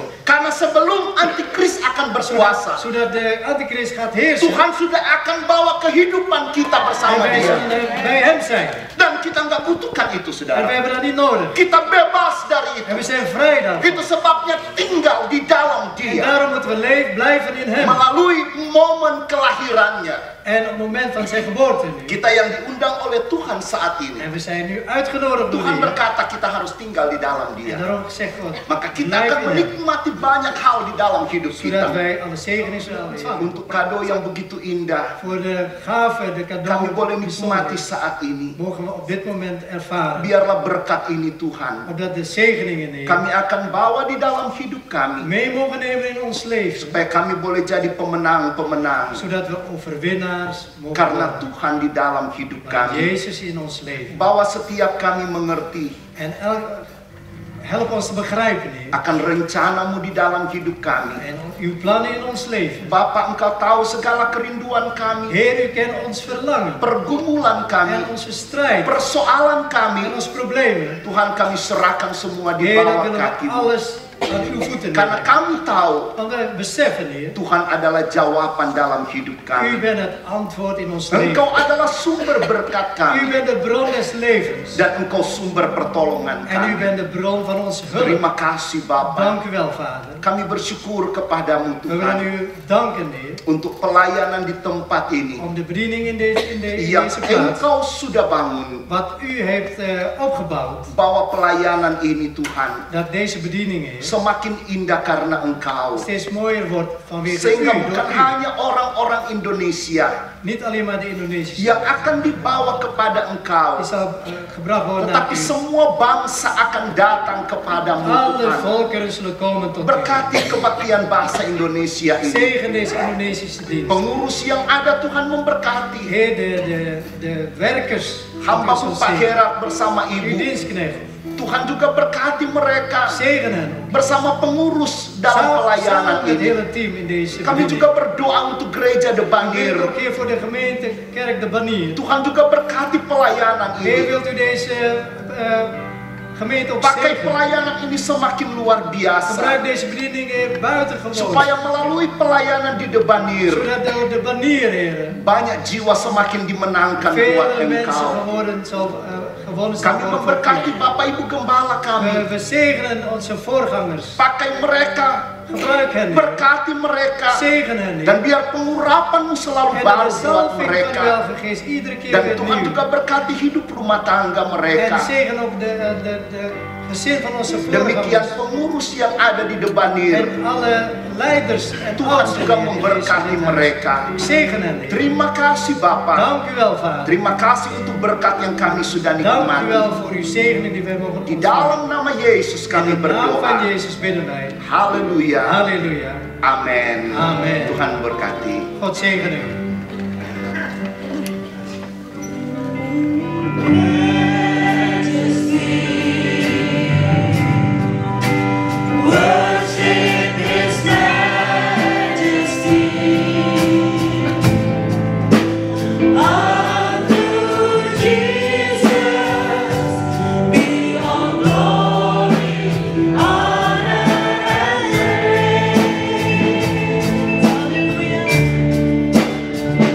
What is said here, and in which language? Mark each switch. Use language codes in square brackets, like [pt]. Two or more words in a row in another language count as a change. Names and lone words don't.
[id] Karena sebelum antikris akan berkuasa, [nl] Zodat de antichrist gaat heersen [id] Tuhan sudah akan bawa kehidupan kita [nl] en [id] bersama [nl] wij [id] Dia. [nl] zullen bij hem zijn. [id] Dan kita nggak butuhkan itu, [nl] En wij [id] saudara. [nl] hebben dat niet nodig. [id] Kita bebas dari [nl] En we [id] itu. [nl] zijn vrij daarvan. [id] Itu sebabnya tinggal di dalam [nl] En [id] Dia. [nl] daarom moeten we blijven in hem. [id] Melalui momen kelahirannya. [nl] En op het moment van zijn geboorte nu. [id] Kita yang diundang oleh Tuhan saat ini. [nl] En we zijn nu uitgenodigd door [id] Tuhan [nl] die. [id] berkata kita harus tinggal di dalam [nl] En [id] Dia. [nl] daarom zegt God, [id] Maka kita [nl] blijf [id] akan [nl] in hem. [id] menikmati banyak hal di dalam hidup [nl] Zodat [id] kita. [nl] wij alle zegeningen zullen ontvangen. [id] Untuk kado yang begitu indah, [nl] Voor de gave, de [id] kami [nl] cadeau, [id] boleh nikmati [nl] bijzonder, [id] saat ini. [nl] mogen we op dit moment ervaren. [id] Biarlah berkat ini Tuhan, [nl] Opdat de zegeningen nemen. [id] kami akan bawa di dalam hidup kami. [nl] Mee mogen nemen in ons leven. [id] Supaya kami boleh jadi pemenang-pemenang. [nl] Zodat we overwinnaars mogen [id] Karena [nl] worden. [id] Tuhan di dalam hidup [nl] Want [id] kami. [nl] Jezus in ons leven. [id] Bahwa setiap kami mengerti [nl] En help ons te begrijpen, Heer. [id] akan rencanamu di dalam hidup kami. [nl] En uw plannen in ons leven. [id] Bapa, Engkau tahu segala kerinduan kami, [nl] Heer, u kent ons verlangen. [id] pergumulan [nl] En [id] kami, [nl] onze strijd. [id] persoalan [nl] En [id] kami. [nl] onze problemen. [id] Tuhan, kami serahkan semua di [nl] Heer, dan [id] bawah [nl] willen we [id] kaki-Mu. [nl] alles aan uw voeten [id] Karena [nl] leggen. [id] kami tahu [nl] Want we beseffen, Heer, [id] Tuhan adalah jawaban dalam hidup [nl] u [id] kami. [nl] bent het antwoord in ons leven. [id] Engkau adalah sumber berkat [nl] U [id] kami. [nl] bent de bron des levens. [id] Dan Engkau sumber pertolongan [nl] En u [id] kami. [nl] bent de bron van onze hulp. [id] Terima kasih Bapa. [nl] Dank u wel, Vader. [id] Kami bersyukur kepadamu [nl] We willen [id] Tuhan. [nl] u danken, Heer, [id] Untuk pelayanan di tempat ini. [nl] om de bediening in deze [id] Yang [nl] plaats. [id] Engkau sudah bangun. [nl] Wat u heeft opgebouwd. [id] Bahwa pelayanan ini Tuhan [nl] Dat deze bediening, Heer, [id] semakin indah karena Engkau. [nl] steeds mooier wordt vanwege u. [id] Sehingga [nl] Door [id] bukan [nl] u. [id] hanya orang-orang Indonesia [nl] Niet alleen maar de Indonesische. [id] yang akan dibawa kepada Engkau, [nl] Die zal gebracht worden naar [id] tetapi [nl] u. [id] semua bangsa akan datang kepadamu [nl] Alle [id] Tuhan. [nl] volkeren zullen komen tot u. [id] Berkati kebaktian bahasa Indonesia ini. [nl] Zegen deze Indonesische dienst. [id] Pengurus yang ada Tuhan memberkati. [nl] Heer, de werkers. [id] Hamba-Mu Pak Gerard bersama [nl] Uw [id] Ibu. [nl] dienstknecht. [id] Tuhan juga berkati mereka [nl] Zegen hen. [id] bersama pengurus dalam pelayanan [nl] Samen met het [id] ini. [nl] hele team in deze [id] Kami [nl] bediening. [id] juga berdoa untuk gereja De [nl] Heer, [id] Banier. [nl] ook hier voor de gemeente Kerk de Banier. [id] Tuhan juga berkati pelayanan [nl] Heer, [id] ini. [nl] wilt u deze gemeente ook [id] Pakai [nl] zegenen? [id] pelayanan ini semakin luar biasa. [nl] Gebruik deze bediening, Heer, buitengewoon. [id] Supaya melalui pelayanan di De Banier, [nl] Zodat door de Banier, Heer, [id] banyak jiwa semakin dimenangkan buat [nl] vele mensen [id] Engkau. [nl] gewonnen zal [id] Kami [nl] worden voor [id] memberkati [nl] u. [id] Bapak Ibu Gembala kami. [nl] We zegenen onze voorgangers. [id] Pakai mereka [nl] Gebruik hen, Heer. [id] Berkati mereka. [nl] Zegen hen, Heer. [id] Dan biar pengurapan-Mu selalu [nl] En [id] baru [nl] de [id] buat [nl] salving van de [id] mereka. [nl] Heilige Geest iedere keer [id] Dan [nl] weer [id] Tuhan [nl] nieuw. [id] juga berkati hidup rumah tangga [nl] En [id] mereka. [nl] zegen op de gezin van onze [id] Demikian [nl] voorgangers. [id] pengurus yang ada di Debanir. [nl] En alle leiders en [id] Tuhan [nl] oudsten [id] juga [nl] hier in [id] memberkati [nl] Jezus' naam. [id] mereka. [nl] Zegen hen, Heer. [id] Terima kasih Bapak. [nl] Dank u wel, Vader. [id] Terima kasih untuk berkat yang kami sudah [nl] Dank u [id] nikmati. [nl] wel voor uw zegening die wij mogen [id] Di [nl] ontvangen. [id] dalam nama Yesus [nl] In [id] kami [nl] de naam van [id] berdoa. [nl] Jezus bidden wij. [id] Haleluya. [nl] Halleluja. [id] Amin. [nl] Amen. [id] Tuhan berkati. [nl] God zegen u. [en] Worship His majesty. Unto Jesus be all glory, honor, and praise. Hallelujah.